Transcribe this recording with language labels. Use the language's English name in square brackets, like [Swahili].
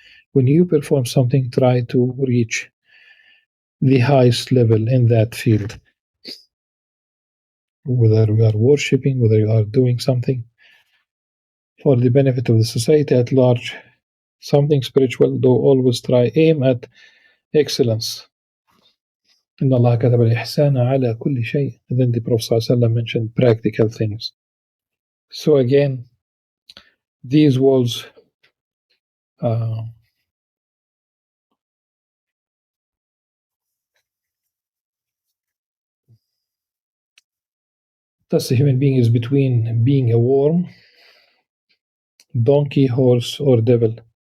[English] When you perform something, try to reach the highest level in that field. Whether you are worshipping, whether you are doing something for the benefit of the society at large, something spiritual, though always aim at excellence. [Arabic] إن الله كتب الإحسان على كل شيء. [English] And then the Prophet ﷺ mentioned practical things. So again, these words thus the human being is between being a worm, donkey, horse, or devil.